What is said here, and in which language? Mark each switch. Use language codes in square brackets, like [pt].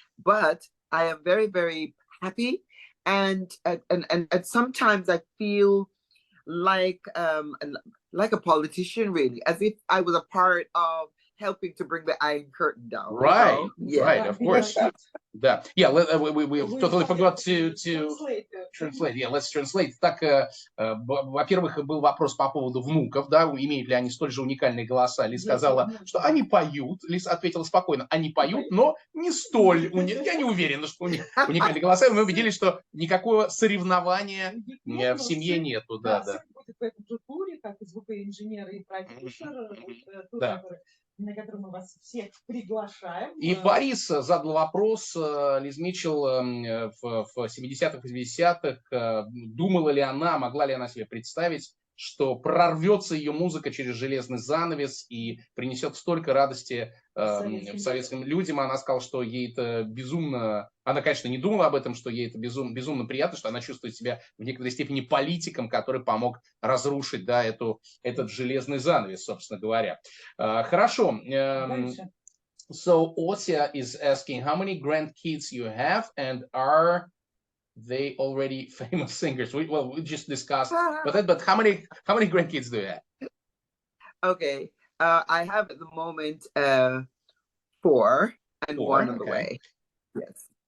[en] But I am very, very happy. And sometimes I feel like a politician, really, as if I was a part of helping to bring the Iron Curtain down. Right, right, of course. Yeah, we totally forgot to translate. Yeah, let's translate. [ru] Так, во-первых, был вопрос по поводу внуков, да, имеют ли они столь же уникальные голоса. Лиз сказала, что они поют. Лиз ответила спокойно, они поют, но не столь. Я не уверена, что у них уникальные голоса. И мы убедились, что никакого соревнования в семье нету. Да. В этом же туре, как и звукоинженер и продюсер, на который мы вас всех приглашаем. И Борис задал вопрос, Лиз Митчел в 70-х, 80-х, думала ли она, могла ли она себе представить, что прорвется ее музыка через железный занавес и принесет столько радости советским людям. Она сказала, что ей это безумно... Она, конечно, не думала об этом, что ей это безумно приятно, что она чувствует себя в некоторой степени политиком, который помог разрушить, да, этот железный занавес, собственно говоря. Хорошо. [en] So Osia is asking, how many grandkids you have, and are they already famous singers. We just discussed but how many grandkids do you have? Okay. I have at the moment 4 and 1 on the way. Yes.